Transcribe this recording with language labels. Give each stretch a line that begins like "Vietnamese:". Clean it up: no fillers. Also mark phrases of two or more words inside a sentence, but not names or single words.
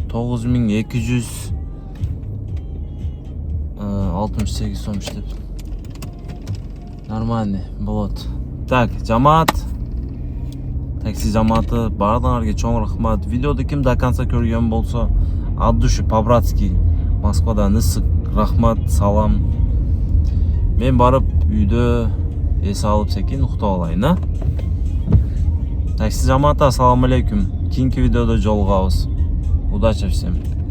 Kyrgyz: 9268 сом иштеппин. Нормальный, болот. Так, жамаат. Такси жамааты баардыгыңарга чоң рахмат. Видеоду ким
Russian: до конца
Kyrgyz: көргөн болсо,
Russian: от души по-братски
Kyrgyz: Москвадан ысык рахмат, салам. Мен барып үйдө эс алып секин уктап алайын, а? Такси жамааты,
Arabic: السلام عليكم.
Kyrgyz: Кийинки видеодо жолугабыз.
Russian: Удачи всем.